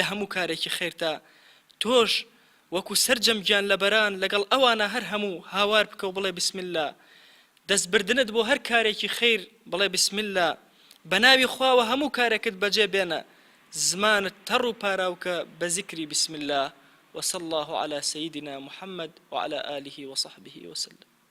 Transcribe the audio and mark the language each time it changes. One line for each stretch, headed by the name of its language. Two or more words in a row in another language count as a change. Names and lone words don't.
Central Kurdish: هەموو کارێکی خێرتا تۆش وەکو سەرجەم گیان لەبەران لەگەڵ ئەوانە هەر هەموو هاوار بکە و بڵێ
Arabic: بسم الله
Central Kurdish: دەستبردنت بۆ هەر کارێکی خێر بڵێ
Arabic: بسم الله
Central Kurdish: بە ناوی خواوە هەموو کارێکت بەجێ بێنە زمانت تەڕ و پاراوکە بە ذیکری
Arabic: بسم الله وصلى الله على سيدنا محمد وعلى آله وصحبه وسلم